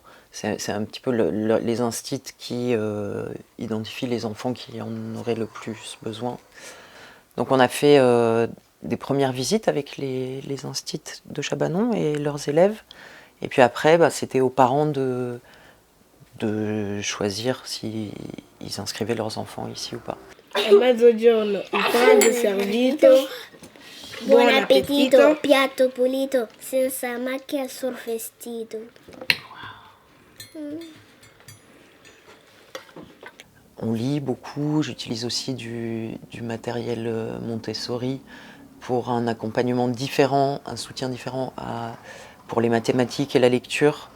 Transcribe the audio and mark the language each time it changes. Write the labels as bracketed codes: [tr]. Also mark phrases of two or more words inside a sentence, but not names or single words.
[fr] C'est un petit peu les instits qui identifient les enfants qui en auraient le plus besoin. Donc on a fait des premières visites avec les instits de Chabanon et leurs élèves. Et puis après, c'était aux parents de choisir s'ils inscrivaient leurs enfants ici ou pas. [it] A mezzogiorno il pranzo servito. Buon appetito, piatto pulito, senza macchia sul vestito. [fr] On lit beaucoup, j'utilise aussi du matériel Montessori pour un accompagnement différent, un soutien différent pour les mathématiques et la lecture.